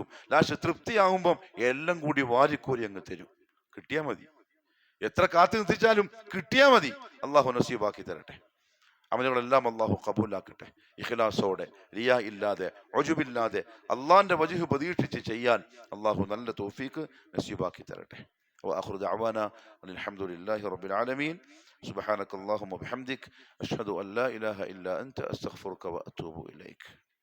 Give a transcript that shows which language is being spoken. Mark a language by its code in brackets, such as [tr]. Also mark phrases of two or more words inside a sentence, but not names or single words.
[ml] ലാസ്റ്റ് തൃപ്തിയാകുമ്പം എല്ലാം കൂടി വാരിക്കോരി അങ്ങ് തരും. കിട്ടിയാൽ മതി. എത്ര കാത്തു നിർത്തിച്ചാലും കിട്ടിയാൽ മതി. അള്ളാഹു നസീബാക്കി തരട്ടെ. അമലുകളെല്ലാം അള്ളാഹു കബൂലാക്കട്ടെ. ഇഖ്ലാസോടെ, റിയാ ഇല്ലാതെ, ഉജുബില്ലാതെ, അള്ളാഹിന്റെ വജ്ഹ് പ്രതീക്ഷിച്ച് ചെയ്യാൻ അള്ളാഹു നല്ല തൗഫീഖ് നസീബാക്കി തരട്ടെ. [ar] وآخر دعوانا أن الحمد لله رب العالمين. سبحانك اللهم وبحمدك أشهد أن لا إله إلا أنت أستغفرك وأتوب إليك.